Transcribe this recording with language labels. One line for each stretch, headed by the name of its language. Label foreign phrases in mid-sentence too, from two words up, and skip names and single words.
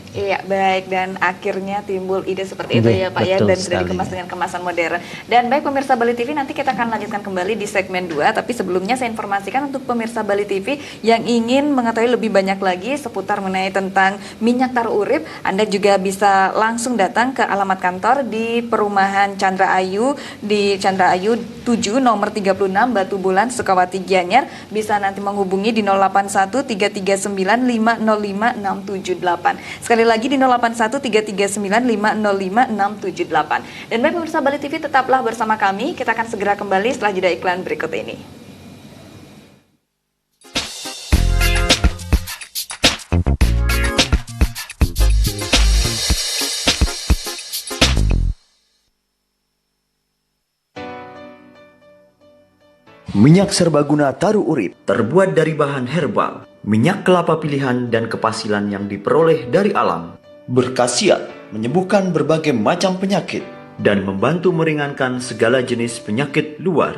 Indonesian: Iya, baik, dan akhirnya timbul ide seperti itu ya Pak ya, dan sudah dikemas dengan kemasan modern. Dan baik pemirsa Bali TV, nanti kita akan lanjutkan kembali di segmen 2, tapi sebelumnya saya informasikan untuk pemirsa Bali TV yang ingin mengetahui lebih banyak lagi seputar mengenai tentang minyak taro urip, Anda juga bisa langsung datang ke alamat kantor di Perumahan Chandra Ayu di Chandra Ayu 7 nomor 36 Batu Bulan Sukawati Gianyar. Bisa nanti menghubungi di 081 339 505 678. Sekali lagi di 081 339 505 678. Dan baik pemirsa Bali TV, tetaplah bersama kami. Kita akan segera kembali setelah jeda iklan berikut ini. Minyak serbaguna taro urip terbuat dari bahan herbal, minyak kelapa pilihan dan kepasilan yang diperoleh dari alam, berkhasiat menyembuhkan berbagai macam penyakit dan membantu meringankan segala jenis penyakit luar.